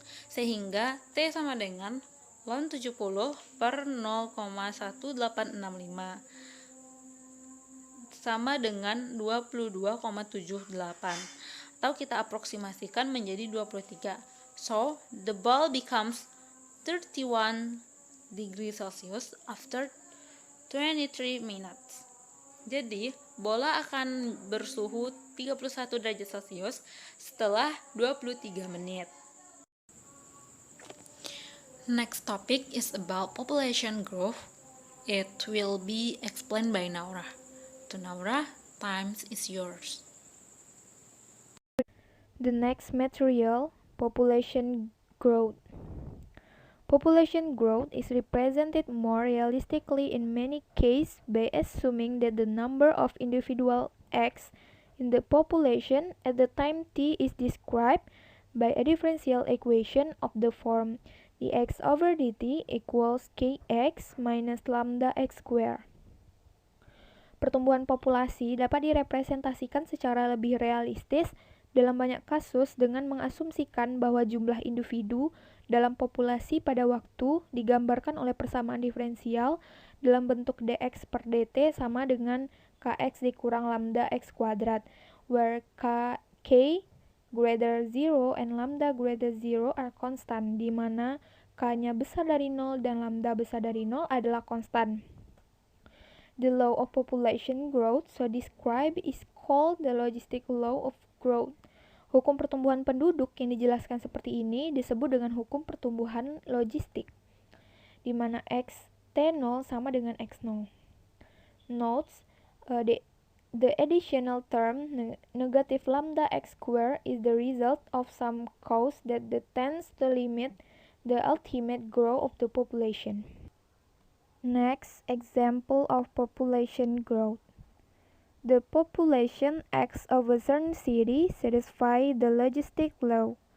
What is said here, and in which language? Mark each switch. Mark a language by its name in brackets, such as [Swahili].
[Indonesian] Sehingga T sama dengan ln 70 per 0,1865 sama dengan 22,78, atau kita aproksimasikan menjadi 23. [English] So, the ball becomes 31 degrees Celsius after 23 minutes. [Indonesian] Jadi, bola akan bersuhu 31 derajat Celcius setelah 23 menit. [English] Next topic is about population growth. It will be explained by Naura. To Naura, time is yours. The next material, population growth. Population growth is represented more realistically in many cases by assuming that the number of individual X in the population at the time t is described by a differential equation of the form dx over dt equals kx minus lambda x square. [Indonesian] Pertumbuhan populasi dapat direpresentasikan secara lebih realistis dalam banyak kasus dengan mengasumsikan bahwa jumlah individu dalam populasi pada waktu digambarkan oleh persamaan diferensial dalam bentuk dx per dt sama dengan kx dikurang lambda x kuadrat, [English] where k greater 0 and lambda greater 0 are constant, [Indonesian] di mana k-nya besar dari 0 dan lambda besar dari 0 adalah konstan. [English] The law of population growth so described is called the logistic law of growth. [Indonesian] Hukum pertumbuhan penduduk yang dijelaskan seperti ini disebut dengan hukum pertumbuhan logistik, di mana x t0 sama dengan x0. [English] Notes, the additional term negative lambda x square is the result of some cause that tends to limit the ultimate growth of the population. Next, example of population growth. The population X of a certain city satisfies the logistic law.